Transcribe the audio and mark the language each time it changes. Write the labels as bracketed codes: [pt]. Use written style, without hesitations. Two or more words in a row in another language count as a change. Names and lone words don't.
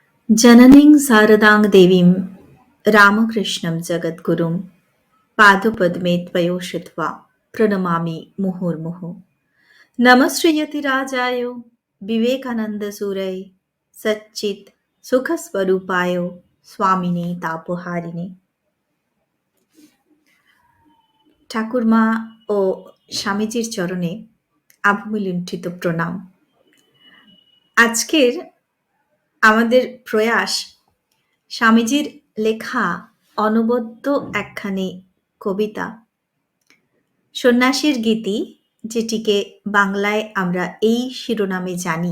[sa] जननीं शारदां देवीं रामकृष्णं जगद्गुरुं पादपद्मे त्वयोषित्वा प्रणमामि मुहुर्मुहुः। नमश्रीयतिराजाय विवेकानन्दसूरये सच्चित् सुखस्वरूपाय स्वामिने तापहारिणे। [bn] ঠাকুরমা ও স্বামীজির চরণে আভূমিলুণ্ঠিত প্রণাম। আজকের আমাদের প্রয়াস স্বামীজির লেখা অনবদ্য একখানি কবিতা সন্ন্যাসীর গীতি, যেটিকে বাংলায় আমরা এই শিরোনামে জানি।